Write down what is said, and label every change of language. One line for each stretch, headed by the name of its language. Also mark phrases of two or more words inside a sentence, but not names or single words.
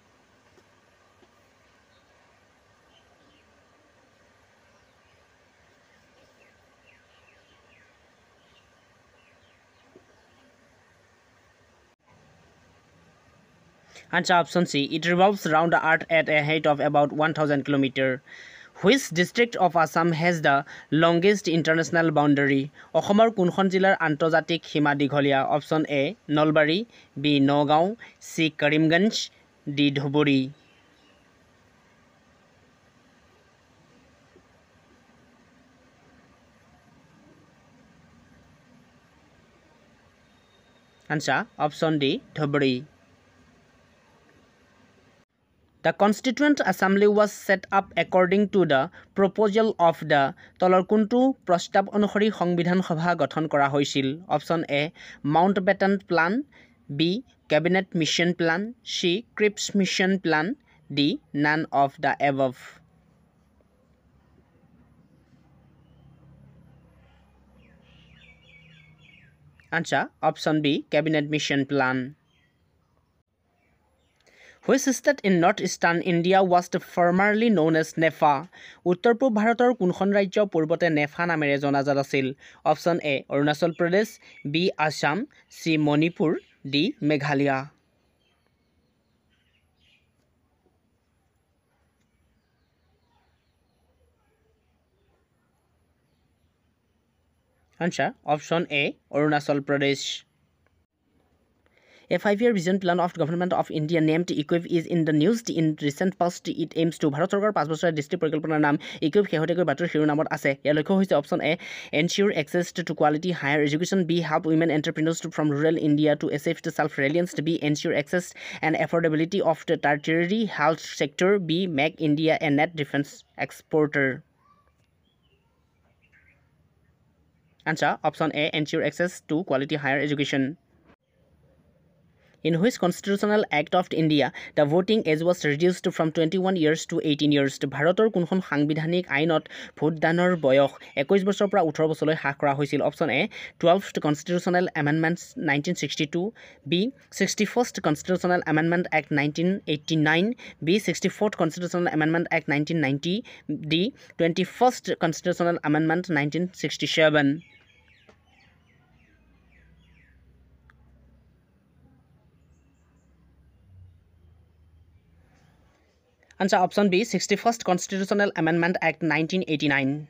English: Answer option C. It revolves around the Earth at a height of about 1,000 kilometers. Which district of Assam has the longest international boundary?
Assamese: অসমৰ কোনখন জিলাৰ আন্তৰ্জাতিক সীমা দীঘলীয়া? অপশ্যন এ নলবাৰী, বি নগাঁও, C. কৰিমগঞ্জ, D. ধুবুৰী।
English: Answer option D.
Assamese: ধুবুৰী।
English: The Constituent Assembly was set up according to the proposal of the
Assamese: তলৰ কোনটো প্ৰস্তাৱ অনুসৰি সংবিধান সভা গঠন কৰা হৈছিল? অপশ্যন এ মাউণ্টবেটন প্লান, বি কেবিনেট মিছন প্লান, C. ক্ৰিপছ মিছন প্লান,
English: D. none of the above. Answer option B. cabinet mission plan. Which state in northeastern India was formerly known as Nepha?
Assamese: উত্তৰ পূব ভাৰতৰ কোনখন ৰাজ্য পূৰ্বতে নেফা নামেৰে জনাজাত আছিল? অপশ্যন এ অৰুণাচল প্ৰদেশ, বি আসাম, C. মণিপুৰ, D. মেঘালয়।
English: Answer option A.
Assamese: অৰুণাচল প্ৰদেশ।
English: A 5-year vision plan of government of India named EQUIP is in the news in recent past. It aims to
Assamese: ভাৰত চৰকাৰৰ 5 বছৰীয়া দৃষ্টি পৰিকল্পনাৰ নাম EQUIP শেহতীয়াকৈ বাতৰি শিৰোনামত আছে। ইয়াৰ লক্ষ্য হৈছে অপশ্যন এ
English: ensure access to quality higher education, B. help women entrepreneurs from rural India to achieve self-reliance, B. ensure access and affordability of the tertiary health sector, B. make India a net defense exporter. Answer option A ensure access to quality higher education. In which constitutional act of India the voting age was reduced from 21 years to 18 years?
Assamese: ভাৰতৰ কোনখন সাংবিধানিক আইনত ভোটদানৰ বয়স 21 বছৰৰ পৰা 18 বছৰলৈ হ্ৰাস কৰা হৈছিল?
English: অপশ্যন এ 12th Constitutional Amendments 1962, B 61st Constitutional Amendment Act 1989, B 64th Constitutional Amendment Act 1990, D 21st Constitutional Amendment 1967. Answer option B 61st Constitutional Amendment Act 1989.